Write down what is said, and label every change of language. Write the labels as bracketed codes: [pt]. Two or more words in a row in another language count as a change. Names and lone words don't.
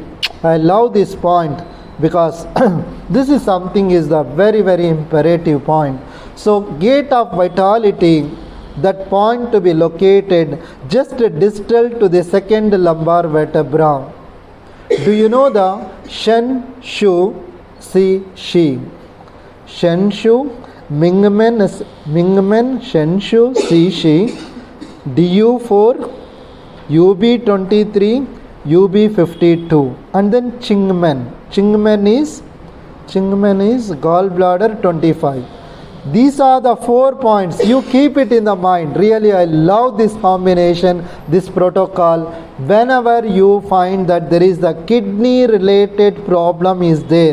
[en] I love this point because this is something is the very, very imperative point. So gate of vitality, that point to be located just distal to the second lumbar vertebra. Do you know the Shen Shu Si Shi? Shen Shu, Mingmen, Shen Shu Si Shi, DU4, UB23, UB52, and then Chingmen. Chingmen is gallbladder 25. These are the 4 points. You keep it in the mind. Really, I love this combination, this protocol. Whenever you find that there is the kidney related problem is there.